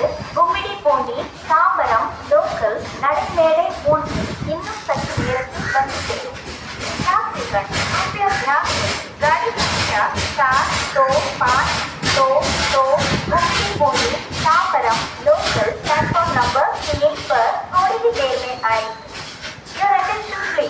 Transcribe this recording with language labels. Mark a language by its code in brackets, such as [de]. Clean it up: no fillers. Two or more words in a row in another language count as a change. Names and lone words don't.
[ta] கும்மிடிப்பூண்டி தாம்பரம் லோக்கல் நடைமேடை 3 இன்னும் சற்று நேரத்தில் வந்து சேரும். [hi] गाड़ी संख्या 425 गुम्मिडीपूंडी तांबरम लोकल प्लेटफॉर्म नंबर 3 पर थोड़ी ही देर में आएगी. [en] Your attention please.